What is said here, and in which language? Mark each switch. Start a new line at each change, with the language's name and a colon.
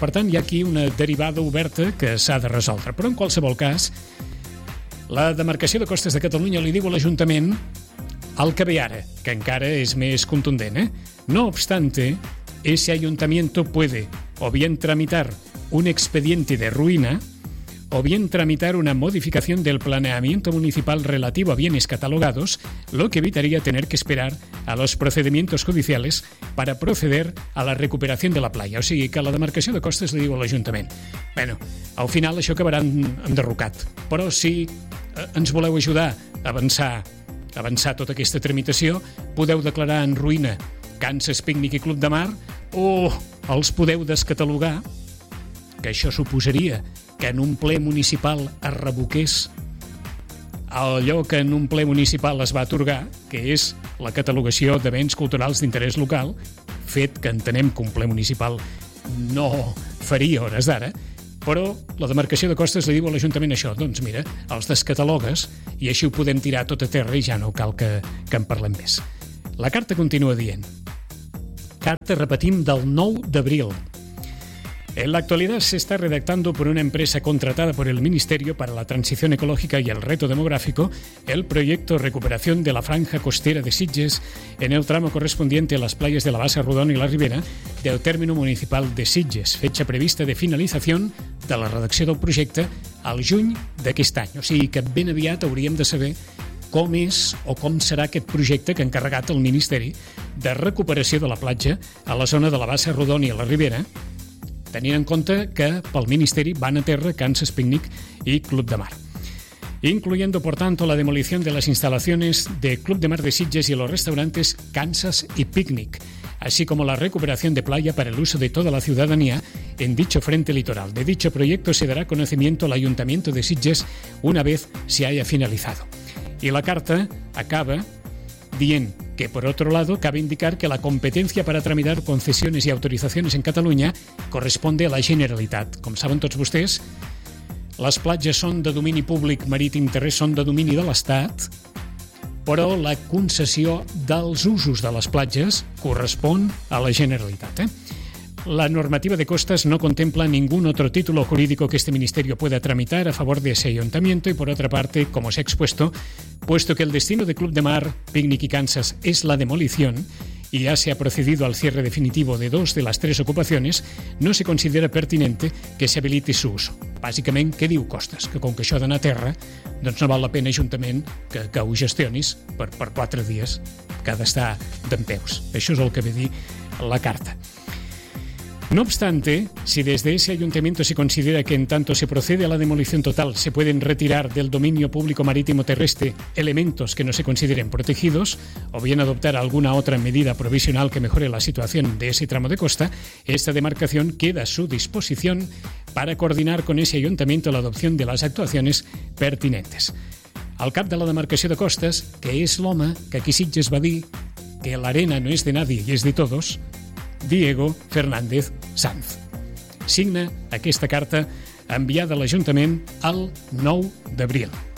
Catalan: Per tant, hi ha aquí una derivada oberta que s'ha de resoldre. Però, en qualsevol cas, la demarcació de costes de Catalunya li diu a l'Ajuntament el que ve ara, que encara és més contundent.
Spanish: No obstante, ese ayuntamiento puede o bien tramitar un expediente de ruina o bien tramitar una modificación del planeamiento municipal relativo a bienes catalogados, lo que evitaría tener que esperar a los procedimientos judiciales para proceder a la recuperación de la playa.
Catalan: O sigui, que la demarcació de costes li diu a l'Ajuntament: bueno, al final això acabarà enderrocat, però si ens voleu ajudar a avançar tota aquesta tramitació, podeu declarar en ruïna vacances, pícnic i club de mar, o els podeu descatalogar, que això suposaria que en un ple municipal es revoqués allò que en un ple municipal es va atorgar, que és la catalogació de béns culturals d'interès local, fet que entenem que un ple municipal no faria hores d'ara, però la demarcació de costes li diu a l'Ajuntament això, doncs mira, els descatalogues i així ho podem tirar tot a terra i ja no cal que en parlem més. La carta continua dient. Carta, repetim, del 9 d'abril.
Spanish: En la actualidad se está redactando por una empresa contratada por el Ministerio para la Transición Ecológica y el Reto Demográfico el proyecto Recuperación de la Franja Costera de Sitges en el tramo correspondiente a las playas de la Bassa Rodón y la Ribera del término municipal de Sitges, fecha prevista de finalización de la redacción del proyecto
Catalan: al juny d'aquest any. O sigui que ben aviat hauríem de saber com és o com serà aquest projecte que ha encarregat el Ministeri de Recuperació de la Platja a la zona de la Bassa Rodón i la Ribera, tenint en compte que pel Ministeri van a terra Kansas Picnic i Club de Mar.
Spanish: Incluyendo, por tanto, la demolición de las instalaciones de Club de Mar de Sitges y los restaurantes Kansas y Picnic, así como la recuperación de playa para el uso de toda la ciudadanía en dicho frente litoral. De dicho proyecto se dará conocimiento al Ayuntamiento de Sitges una vez se haya finalizado. Y la carta
Catalan: acaba dient
Spanish: que, por otro lado, cabe indicar que la competencia para tramitar concesiones y autorizaciones en Cataluña corresponde a la Generalitat.
Catalan: Com saben tots vostès, les platges són de domini públic, marítim terrestre, són de domini de l'Estat, però la concessió dels usos de les platges correspon a la Generalitat.
Spanish: La normativa de costas no contempla ningún otro título jurídico que este ministerio pueda tramitar a favor de ese ayuntamiento y, por otra parte, como se ha expuesto, puesto que el destino de Club de Mar, Picnic y Kansas es la demolición y ya se ha procedido al cierre definitivo de dos de las tres ocupaciones, no se considera pertinente que se habilite su uso.
Catalan: Bàsicament, què diu costas? Que com que això ha d'anar a terra, doncs no val la pena, ajuntament, que ho gestionis per quatre dies que ha d'estar dempeus. Això és el que ve a dir la carta.
Spanish: No obstante, si desde ese ayuntamiento se considera que en tanto se procede a la demolición total, se pueden retirar del dominio público marítimo terrestre elementos que no se consideren protegidos, o bien adoptar alguna otra medida provisional que mejore la situación de ese tramo de costa, esta demarcación queda a su disposición para coordinar con ese ayuntamiento la adopción de las actuaciones pertinentes.
Catalan: Al cap de la demarcació de costes, que és l'home que aquí Sitges va dir que l'arena no és
Spanish: de nadie y es de todos,
Catalan: Diego Fernández Sanz. Signa aquesta carta enviada a l'Ajuntament el 9 d'abril.